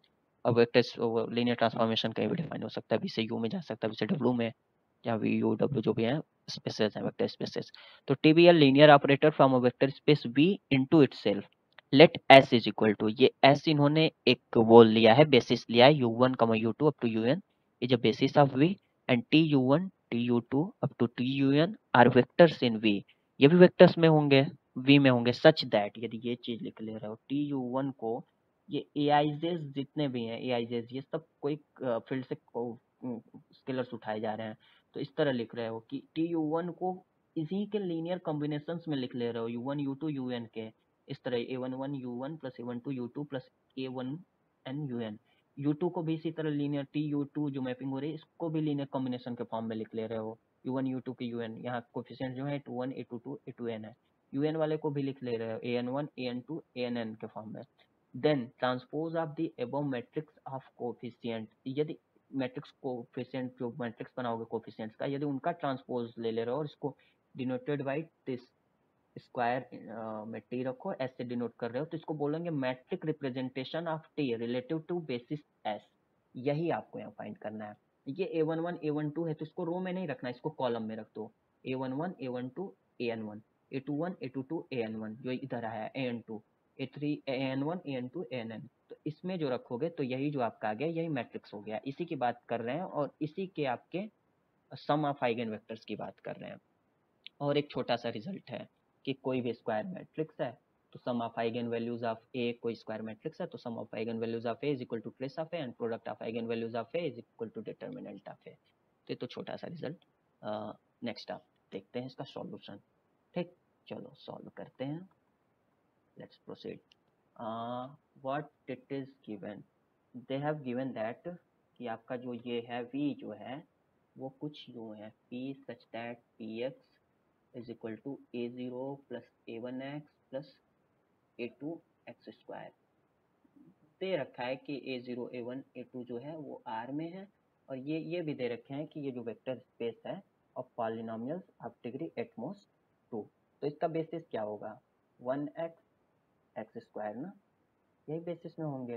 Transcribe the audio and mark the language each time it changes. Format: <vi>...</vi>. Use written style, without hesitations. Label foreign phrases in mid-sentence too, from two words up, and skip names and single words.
<hi>अब</hi> <en>vector linear transformation</en> <hi>कहीं भी डिफाइन हो सकता है, बी से यू में जा सकता है, बी से डब्ल्यू में, या वी यू डब्ल्यू जो भी है स्पेसेस है</hi> <en>vector spaces. तो T be a linear operator from a vector space V into itself. let S is equal to,</en> <hi>ये एस इन्होंने एक वो लिया है, बेसिस लिया है</hi> <en>u1 u2 up to un is a basis of v, and tu1 tu2 up to tun are vectors in v.</en> <hi>ये भी वेक्टर्स में होंगे, v में होंगे,</hi> <en>such that,</en> <hi>यदि ये चीज लिख ले रहे हो tu1 को, ये एआईजेस जितने भी हैं एआईजेस, ये सब कोई फील्ड से स्केलर्स उठाए जा रहे हैं। तो इस तरह लिख रहे हो कि tu1 को इसी के</hi> <en>linear combinations</en> <hi>में लिख ले रहे हो, u1 u2 un के, इस तरह</hi> <en>a11 u1 plus a12 u2 plus a1n un.</en> <hi>u2 को भी इसी तरह लीनियर tu2 जो मैपिंग हो रही है इसको भी</hi> <en>linear combination</en> <hi>के फॉर्म में लिख ले रहे हो, u1 u2 के un, यहाँ कोफिशिएंट जो है a21 a22 a2n है। un वाले को भी लिख ले रहे हो an1 an2 ann के फॉर्म में।</hi> <en>then transpose of the above matrix of coefficient,</en> <hi>यदि</hi> <en>matrix coefficient</en> <hi>जो मैट्रिक्स बनाओगे कोफिशिएंट्स का, यदि उनका ट्रांसपोज ले ले रहे हो और इसको</hi> <en>denoted by this square</en> <hi>में टी रखो, एस से डिनोट कर रहे हो, तो इसको बोलेंगे</hi> <en>matric representation of T relative to basis S.</en> <hi>यही आपको यहाँ फाइंड करना है। ये a11 a12 है तो इसको रो में नहीं रखना, इसको कॉलम में रख दो, a11 a12 an1 a21 a22 an1 जो इधर आया an2 a3 an1 an2 ann। तो इसमें जो रखोगे तो यही जो आपका आ गया यही मैट्रिक्स हो गया, इसी की बात कर रहे हैं और इसी के आपके</hi> <en>sum of eigen vectors</en> <hi>की बात कर रहे हैं। और एक छोटा सा रिजल्ट है कि कोई भी</hi> <en>square matrix</en> <hi>है तो</hi> <en>sum of eigen values of A, कोई square matrix</en> <hi>है तो</hi> <en>sum of eigen values of A is equal to trace of A and product of eigen values of A is equal to determinant of A.</en> <hi>तो छोटा सा रिजल्ट। नेक्स्ट आप देखते हैं इसका सॉल्यूशन। ठीक, चलो सॉल्व करते हैं,</hi> <en>let's proceed. what it is given, they have given that</en> <hi>कि आपका जो ये है v जो है वो कुछ यूँ है,</hi> <en>p such that px is equal to a0 plus a1x plus a2x square.</en> <hi>दे रखा है कि a0 a1 a2 जो है वो R में है, और ये भी दे रखे हैं कि ये जो</hi> <en>vector space</en> <hi>है</hi> <en>of polynomials of degree at most 2.</en> <hi>तो इसका बेसिस क्या होगा, 1x x स्क्वायर ना, यही बेसिस में होंगे।</hi>